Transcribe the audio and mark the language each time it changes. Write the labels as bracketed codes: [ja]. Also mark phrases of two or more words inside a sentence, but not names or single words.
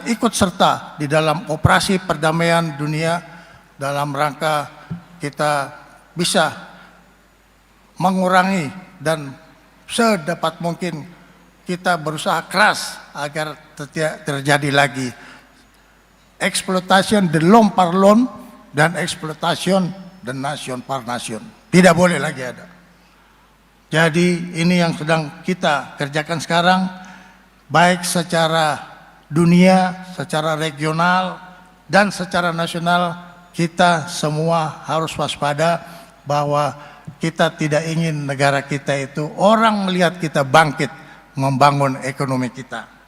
[id] ikut serta di dalam operasi perdamaian dunia dalam rangka kita bisa mengurangi dan sedapat mungkin kita berusaha keras agar tidak terjadi lagi eksploitasi [fr] de l'homme par l'homme [id] dan eksploitasi [fr] de nation par nation. [id] Tidak boleh lagi ada. Jadi ini yang sedang kita kerjakan sekarang, baik secara dunia, secara regional, dan secara nasional. Kita semua harus waspada bahwa kita tidak ingin negara kita itu orang melihat kita bangkit membangun ekonomi kita.